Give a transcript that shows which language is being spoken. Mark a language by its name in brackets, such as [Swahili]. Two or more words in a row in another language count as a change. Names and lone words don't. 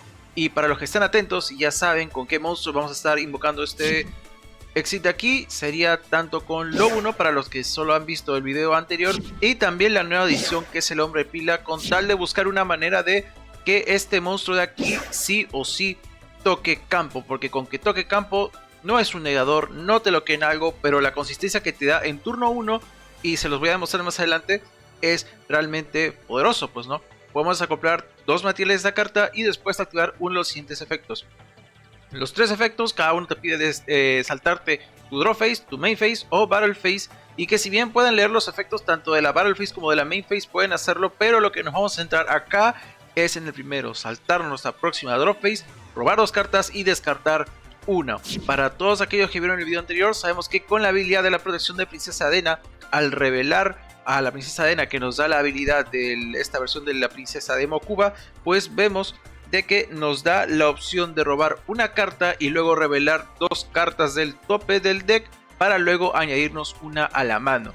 [Spanish] Y para los que están atentos y ya saben con qué monstruos vamos a estar invocando este Exit de aquí, sería tanto con Lobuno para los que solo han visto el video anterior, y también la nueva edición que es el Hombre Pila, con tal de buscar una manera de que este monstruo de aquí sí o sí toque campo, porque con que toque campo no es un negador, no te lo queden algo, pero la consistencia que te da en turno 1, y se los voy a demostrar más adelante, es realmente poderoso, pues no. Podemos acoplar 2 materiales de la carta y después activar uno de los siguientes efectos. Los 3 efectos, cada uno te pide saltarte tu [English] draw phase, [Spanish] tu [English] main phase [Spanish] o [English] battle phase. [Spanish] Y que si bien pueden leer los efectos tanto de la [English] battle phase [Spanish] como de la [English] main phase, [Spanish] pueden hacerlo. Pero lo que nos vamos a centrar acá es en el primero: saltarnos nuestra próxima [English] draw phase, [Spanish] robar 2 cartas y descartar una. Para todos aquellos que vieron el video anterior, sabemos que con la habilidad de la protección de Princesa Adena, al revelar a la Princesa Adena, que nos da la habilidad de esta versión de la Princesa de Mokuba, pues vemos de que nos da la opción de robar una carta y luego revelar 2 cartas del tope del deck para luego añadirnos una a la mano.